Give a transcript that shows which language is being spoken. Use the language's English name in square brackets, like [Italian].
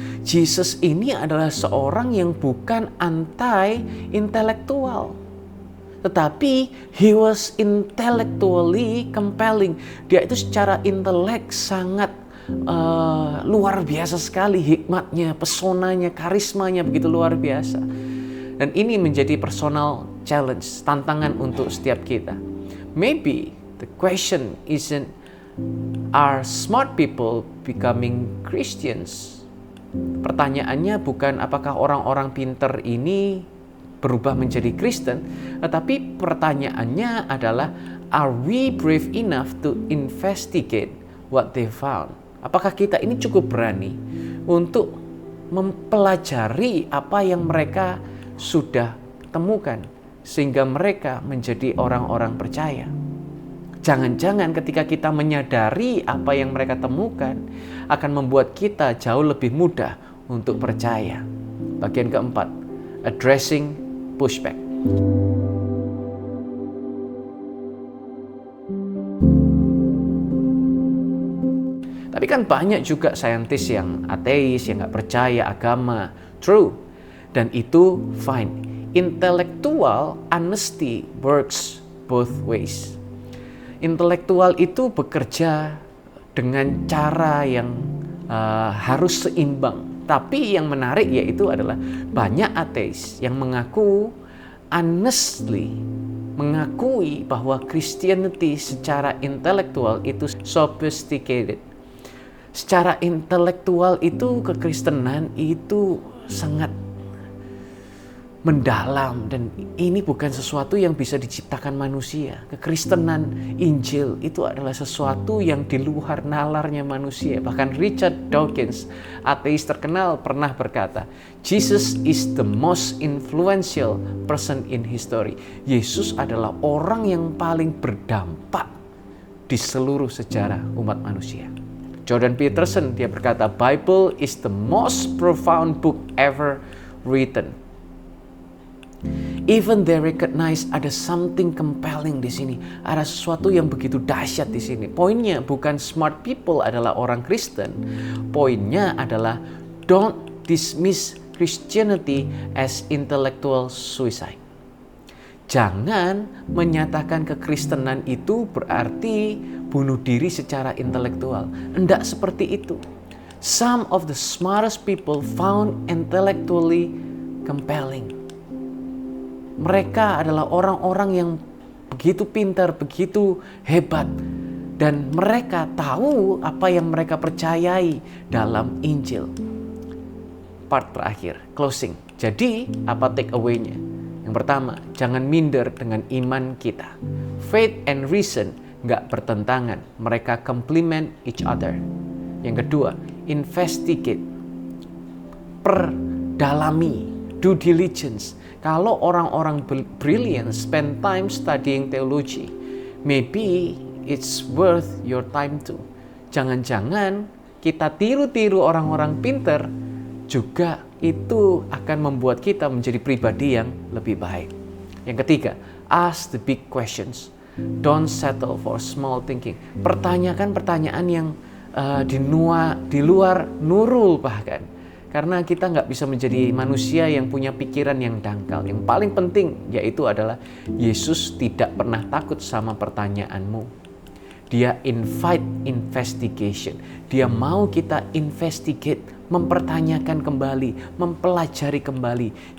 [Indonesian] Yesus ini adalah seorang yang bukan anti-intelektual, tetapi [English] he was intellectually compelling. [Indonesian] Dia itu secara intelek sangat luar biasa sekali, hikmatnya, pesonanya, karismanya begitu luar biasa. Dan ini menjadi [English] personal challenge, [Indonesian] tantangan untuk setiap kita. [English] Maybe the question isn't, are smart people becoming Christians? [Indonesian] Pertanyaannya bukan apakah orang-orang pintar ini berubah menjadi Kristen, tetapi pertanyaannya adalah, [English] are we brave enough to investigate what they found? [Indonesian] Apakah kita ini cukup berani untuk mempelajari apa yang mereka sudah temukan sehingga mereka menjadi orang-orang percaya? Jangan-jangan ketika kita menyadari apa yang mereka temukan akan membuat kita jauh lebih mudah untuk percaya. Bagian keempat, [English] addressing pushback. [Indonesian] Tapi kan banyak juga saintis yang ateis, yang nggak percaya agama. True. Dan itu fine. [English] Intellectual honesty works both ways. [Indonesian] Intelektual itu bekerja dengan cara yang harus seimbang. Tapi yang menarik yaitu adalah banyak ateis yang mengaku honestly, mengakui bahwa Christianity secara intelektual itu sophisticated. Secara intelektual itu kekristenan itu sangat mendalam, dan ini bukan sesuatu yang bisa diciptakan manusia. Kekristenan Injil itu adalah sesuatu yang di luar nalarnya manusia. Bahkan Richard Dawkins, ateis terkenal, pernah berkata, [English] Jesus is the most influential person in history. [Indonesian] Yesus adalah orang yang paling berdampak di seluruh sejarah umat manusia. Jordan Peterson, dia berkata, [English] Bible is the most profound book ever written. Even they recognize ada something compelling [Indonesian] di sini. Ada sesuatu yang begitu dahsyat di sini. Poinnya bukan smart people adalah orang Kristen. Poinnya adalah [English] don't dismiss Christianity as intellectual suicide. [Indonesian] Jangan menyatakan kekristenan itu berarti bunuh diri secara intelektual. Enggak seperti itu. [English] Some of the smartest people found intellectually compelling. [Indonesian] Mereka adalah orang-orang yang begitu pintar, begitu hebat, dan mereka tahu apa yang mereka percayai dalam Injil. Part terakhir, closing. Jadi, apa take away-nya? Yang pertama, jangan minder dengan iman kita. [English] Faith and reason [Indonesian] nggak bertentangan, mereka [English] complement each other. [Indonesian] Yang kedua, investigate, perdalami, [English] due diligence. [Indonesian] Kalau orang-orang [English] brilliant spend time studying theology, maybe it's worth your time too. [Indonesian] Jangan-jangan kita tiru-tiru orang-orang pinter juga itu akan membuat kita menjadi pribadi yang lebih baik. Yang ketiga, [English] ask the big questions. Don't settle for small thinking. [Indonesian] Pertanyakan pertanyaan yang di luar nurul bahkan. Karena kita nggak bisa menjadi manusia yang punya pikiran yang dangkal. Yang paling penting yaitu adalah Yesus tidak pernah takut sama pertanyaanmu. Dia [English] invite investigation. [Indonesian] Dia mau kita investigate, mempertanyakan kembali, mempelajari kembali.